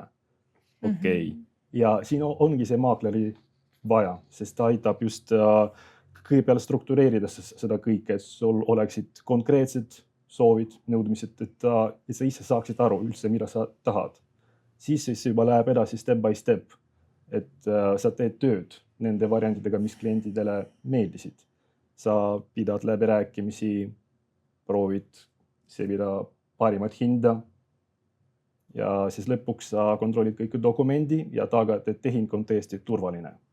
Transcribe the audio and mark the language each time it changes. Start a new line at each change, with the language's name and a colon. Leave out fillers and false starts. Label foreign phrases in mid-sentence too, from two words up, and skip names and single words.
Estonian: Okei. Ja siin ongi see maakleri vaja, sest ta aitab just kõigepealt struktureerida seda kõike, et sul oleksid konkreetsed soovid, nõudmised, et sa ise saaksid aru üldse, mida sa tahad. Siis juba läheb edasi
English: step by step,
Estonian: et sa teed tööd nende variantidega, mis klientidele meeldisid. Sa pidad läbirääkimisi, proovid sevida parimat hinda ja siis lõpuks sa kontrollid kõik dokumendi ja tagad, et tehing on tõesti turvaline.